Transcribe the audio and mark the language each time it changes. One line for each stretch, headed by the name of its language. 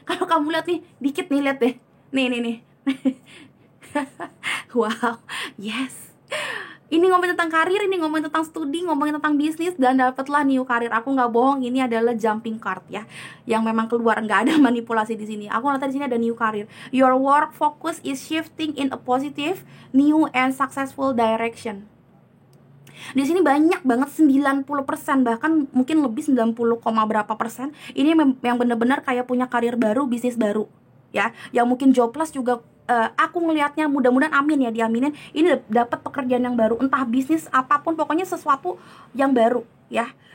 Indonesian: Kalau kamu lihat nih, dikit nih, lihat deh. Nih. Wow, yes. Ini ngomongin tentang karir, ini ngomongin tentang studi, ngomongin tentang bisnis, dan dapatlah
English: new career.
Indonesian: Aku nggak bohong, ini adalah jumping card ya, yang memang keluar, nggak ada manipulasi di sini. Aku lihat di sini ada
English: new career. Your work focus is shifting in a positive, new and successful direction.
Indonesian: Di sini banyak banget, 90%, bahkan mungkin lebih 90, berapa persen ini yang benar-benar kayak punya karir baru, bisnis baru ya, yang mungkin jobless juga. Aku ngelihatnya, mudah-mudahan, amin ya, diaminin, ini dapat pekerjaan yang baru, entah bisnis apapun, pokoknya sesuatu yang baru ya.